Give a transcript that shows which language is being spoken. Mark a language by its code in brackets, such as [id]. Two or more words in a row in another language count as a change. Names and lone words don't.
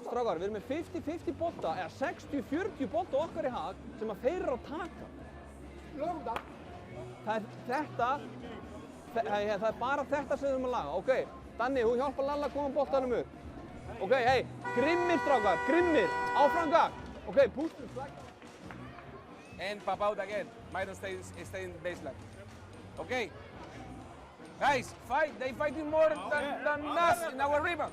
[is] Strákar, við erum með 50-50 bolta, eða 60-40 bolta okkar í hag sem að þeir eru að taka. Lögum það. Það er bara þetta sem við erum að laga. Ok, Danni, þú hjálpar Lalla að koma boltanum upp. Ok, hei, grimmir strákar, grimmir, áfram gang. [en] Ok, push the flag. And pop out again. Myron stays in the baseline. Okay. Guys, fight. They fighting more than us in our rebound.